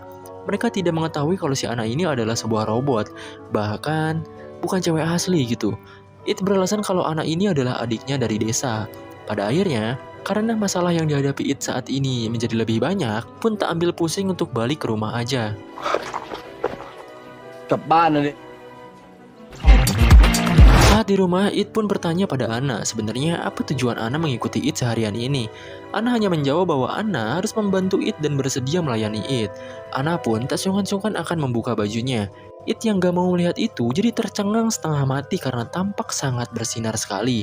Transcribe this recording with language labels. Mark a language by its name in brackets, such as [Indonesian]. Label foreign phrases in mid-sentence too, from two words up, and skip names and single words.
[Indonesian] Mereka tidak mengetahui kalau si Anna ini adalah sebuah robot. Bahkan, bukan cewek asli gitu. It beralasan kalau Anna ini adalah adiknya dari desa. Pada akhirnya, karena masalah yang dihadapi It saat ini menjadi lebih banyak, pun tak ambil pusing untuk balik ke rumah aja. [Thai] กลับบ้านนะดิ [Indonesian] Saat di rumah, It pun bertanya pada Ana sebenarnya apa tujuan Ana mengikuti It seharian ini. Ana hanya menjawab bahwa Ana harus membantu It dan bersedia melayani It. Ana pun tak sungkan-sungkan akan membuka bajunya. It yang gak mau melihat itu jadi tercengang setengah mati karena tampak sangat bersinar sekali.